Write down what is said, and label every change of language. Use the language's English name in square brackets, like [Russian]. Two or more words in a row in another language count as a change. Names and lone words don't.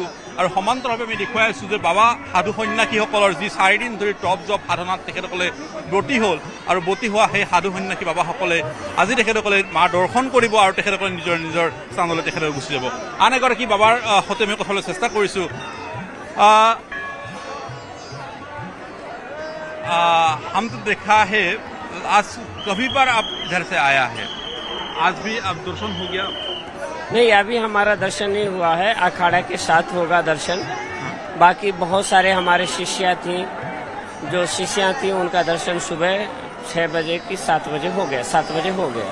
[Assamese] আৰু সমান্তৰালভাৱে আমি দেখুৱাই আছোঁ যে বাবা সাধু সন্ন্যাসীসকলৰ যি 4 দিন ধৰি টপ জপ সাধনাত তেখেতসকলে ব্ৰতী হ'ল। আৰু ব্ৰতী হোৱা সেই সাধু সন্ন্যাসী বাবাসকলে আজি তেখেতসকলে মা দৰ্শন কৰিব আৰু তেখেতসকলে নিজৰ স্থানলৈ তেখেতসকলে গুচি যাব। আন এগৰাকী বাবাৰ সৈতে আমি কথালৈ চেষ্টা কৰিছোঁ। [Hindi] हम तो देखा है आज कभी बार आप इधर से आया है, आज भी आप दर्शन हो गया? नहीं, अभी हमारा दर्शन नहीं हुआ है, अखाड़ा के साथ होगा दर्शन। बाकी बहुत सारे हमारे शिष्या थी, जो शिष्या थी उनका दर्शन सुबह 6 बजे की 7 बजे हो गया, 7 बजे हो गया।